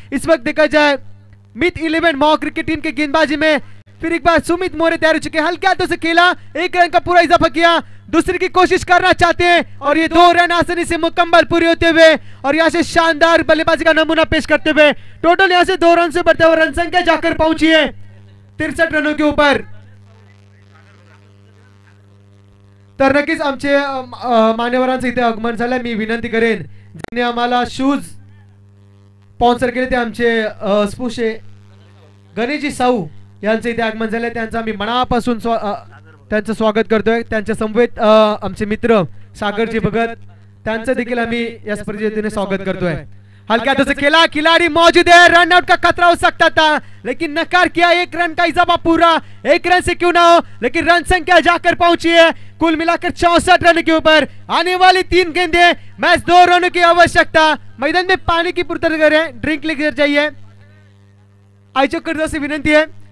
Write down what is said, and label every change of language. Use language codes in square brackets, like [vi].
[hi] इस वक्त देखा जाए मिथ 11 मॉ क्रिकेट टीम के गेंदबाजी में फिर एक बार सुमित मोरे तैयार हो चुके हैं, हल्के हाथों से खेला, 1 रन का पूरा इजाफा किया, दूसरी की कोशिश करना चाहते हैं और ये 2 रन आसानी से मुकम्मल पूरे होते हुए और यहाँ से शानदार बल्लेबाजी का नमूना पेश करते हुए टोटल यहाँ से 2 रन से बढ़ते हुए रन संख्या जाकर पहुंची है 63 रनों के ऊपर। [mr] तर नक्कीच आमचे मान्यवरांचं इथे आगमन झालंय। मी विनंती करेन ज्यांनी आम्हाला शूज स्पॉन्सर केले ते आमचे स्पुशे गणेशजी साऊ यांचं इथे आगमन झालंय, त्यांचं आम्ही मनापासून त्यांचं स्वागत करतोय। त्यांच्या समवेत आमचे मित्र सागरजी भगत त्यांचं देखील आम्ही या स्पर्धेने स्वागत करतोय। [hi] हल्का हाथों से खेला, खिलाड़ी मौजूद है, रन आउट का खतरा हो सकता था लेकिन नकार किया, 1 रन का इजाफा पूरा, 1 रन से क्यों ना हो लेकिन रन संख्या जाकर पहुंची है कुल मिलाकर 64 रन के ऊपर। आने वाली 3 गेंदें मैच 2 रनों की आवश्यकता। मैदान में पानी की पूर्ति करें, ड्रिंक लेकर जाइए, आयोजक से विनंती है।